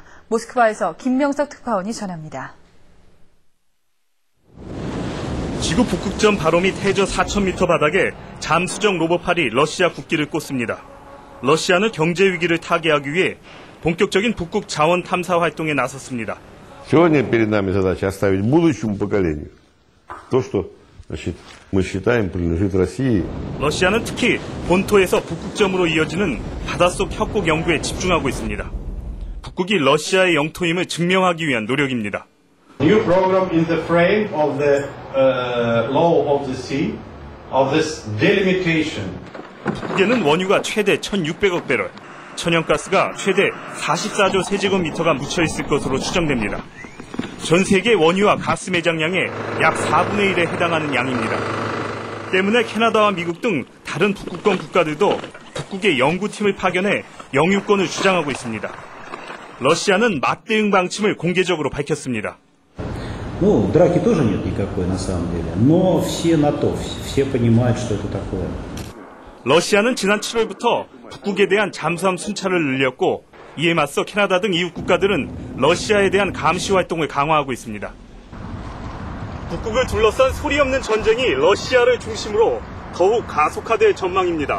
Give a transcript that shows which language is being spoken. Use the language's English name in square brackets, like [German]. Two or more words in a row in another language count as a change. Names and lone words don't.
[Korean] 모스크바에서 김명석 특파원이 전합니다. 지구 북극점 바로 밑 해저 4,000m 바닥에 잠수정 로봇팔이 러시아 국기를 꽂습니다. 러시아는 경제 위기를 타개하기 위해 본격적인 북극 자원 탐사 활동에 나섰습니다. [Russian] Сегодня перед нами задача оставить будущему поколению то, что мы считаем принадлежит России. [Korean] 러시아는 특히 본토에서 북극점으로 이어지는 바닷속 협곡 연구에 집중하고 있습니다. 북극이 러시아의 영토임을 증명하기 위한 노력입니다. [English] New program in the frame of the law of the sea of this delimitation. [Korean] 북극에는 원유가 최대 1,600억 배럴, 천연가스가 최대 44조 세제곱미터가 묻혀 있을 것으로 추정됩니다. 전 세계 원유와 가스 매장량의 약 4분의 1에 해당하는 양입니다. 때문에 캐나다와 미국 등 다른 북극권 국가들도 북극에 연구팀을 파견해 영유권을 주장하고 있습니다. 러시아는 맞대응 방침을 공개적으로 밝혔습니다. [Russian] Ну, драки тоже нет никакой на самом деле, но все на то, все понимают, что это такое. [Korean] 러시아는 지난 7월부터 북극에 대한 잠수함 순찰을 늘렸고 이에 맞서 캐나다 등 이웃 국가들은 러시아에 대한 감시 활동을 강화하고 있습니다. 북극을 둘러싼 소리 없는 전쟁이 러시아를 중심으로 더욱 가속화될 전망입니다.